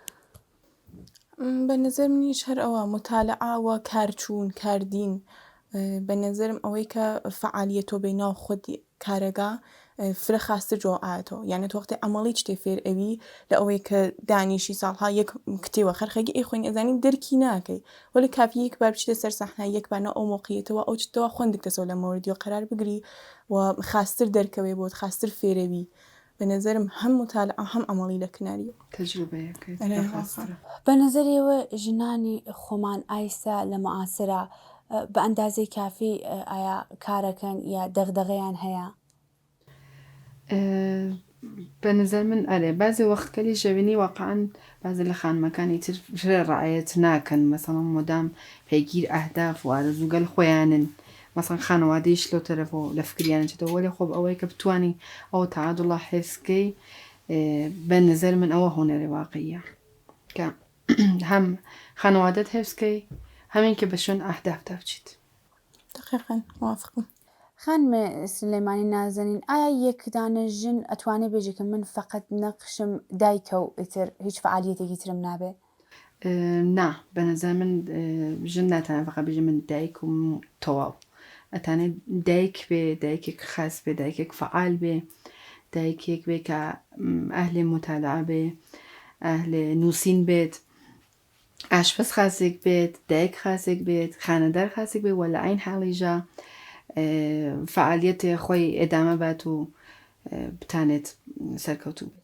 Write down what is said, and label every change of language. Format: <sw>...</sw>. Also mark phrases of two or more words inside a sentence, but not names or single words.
<ckb>بە نظر منیش هەر ئەوە متالعاوە کارچوون کاردین بە نظرم ئەوەی کە فعالیەتۆ بەی ناو خودی کارەگا فرە خاستر جۆ ئاەتەوە یعنی تۆختی ئەمەڵی شتێ فێر ئەوی لە ئەوەی کە دانیشی ساڵها یەک کتێوە خەرخەگی ئەی خوێن ئەزانی دەرکی ناکەی وەلی کافیەک بار بچیتە سەر سەحنا یەکبانە ئەو مۆقیەتەوە ئەو چتەوە خوێندێکتەسەوە لە مۆردی و قەرار بگری و خاستر دەرکەوێ بۆت خاستر فێرەوی بە نظرم هەم متالعا هەم ئەمەڵی لە کناریەوە تەجروبەیەکەیت بە نظریەوە ژنانی خۆمان ئایسا لە مەعاسرە بە ئەندازەی کافی ئایا کارەکەن یا دەغدغەیان هەیە؟ بە نظر من ئەرێ بازی وەختکەلی ژەوینی واقعاً بازی لە خانمەکانی تر فرە ڕعایەت ناکەن مەسەڵەن مۆدام پێگیر ئەهداف و ئارەزووگەل خۆیانن مەسەڵەن خانەوادەیش لەو تەرەفەوە لە فکریانە چێتەوە وەلی خۆب ئەوەی کە بتوانی ئەو تەعادوڵە حێفزکەی بە نظر من ئەوە هونەرێ واقعیە کە هەم خانەوادەت حێفزکەی هەمین کە بە شوێن ئەهدافتا بچیت.</ckb> <fa>دقیقاً موافقم.</fa> <ckb>خانم سلێمانی نازەنین ئایا یەکدانە ژن ئەتوانێ بێژێ کە من فقط نەقشم دایکە و ئیتر هیچ فعالیەتێکی ترم نابێ؟ نا بە نظر من ژن ناتوانێت فقط بێژێ من دایک و تەواو ئەتانێت دایک بێ دایکێک خاص بێ دایکێک فعال بێ دایکێک بێ کە ئەهلێ متالعە بێ ئەهلێ نووسین بێت ئاشپەز خاسێک بێت دایک خاسێک بێت خانەدار خاسێک بێ وە لە عین حاڵیژە فعالیەتێ خۆی ئێدامە بات و بتانێت سەرکەوتوو بێت.</ckb>